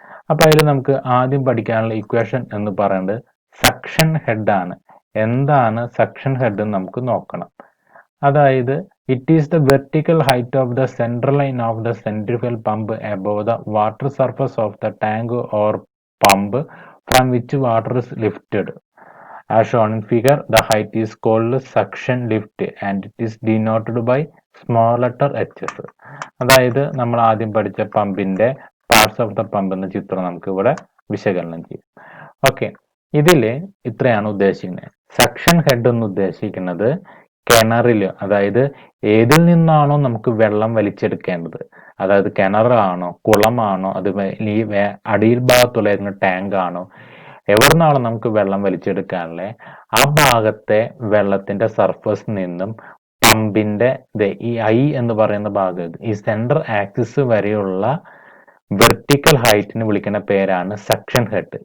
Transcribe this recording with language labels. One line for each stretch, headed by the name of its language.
Malayalam: അപ്പൊ അതിൽ നമുക്ക് ആദ്യം പഠിക്കാനുള്ള ഇക്വേഷൻ എന്ന് പറയുന്നത് സക്ഷൻ ഹെഡ് ആണ്. എന്താണ് സക്ഷൻ ഹെഡ് എന്ന് നമുക്ക് നോക്കണം. അതായത്
English: It is the vertical height of the central line of the centrifugal pump above the water surface of the tank or pump from which water is lifted. As shown in figure, the height is called suction lift and it is denoted by small letter hs.
Malayalam: അതായത് നമ്മൾ ആദ്യം പഠിച്ച പമ്പിന്റെ parts of the pump എന്ന ചിത്രം നമുക്ക് ഇവിടെ വിശകലനം ചെയ്യാം. ഓക്കെ, ഇതില് ഇത്രയാണ് ഉദ്ദേശിക്കുന്നത്. സക്ഷൻ ഹെഡ് എന്ന് ഉദ്ദേശിക്കുന്നത് കിണറിൽ, അതായത് ഏതിൽ നിന്നാണോ നമുക്ക് വെള്ളം വലിച്ചെടുക്കേണ്ടത്, അതായത് കിണറാണോ കുളമാണോ അത് ഈ അടിയിൽ ഭാഗത്തുള്ള ടാങ്ക് ആണോ, എവിടുന്നാണോ നമുക്ക് വെള്ളം വലിച്ചെടുക്കാനുള്ള ആ ഭാഗത്തെ വെള്ളത്തിന്റെ സർഫസിൽ നിന്നും പമ്പിന്റെ ഈ ഐ എന്ന് പറയുന്ന ഭാഗം, ഈ സെൻട്രൽ ആക്സിസ് വരെയുള്ള വെർട്ടിക്കൽ ഹൈറ്റിന് വിളിക്കുന്ന പേരാണ് സക്ഷൻ ഹെഡ്.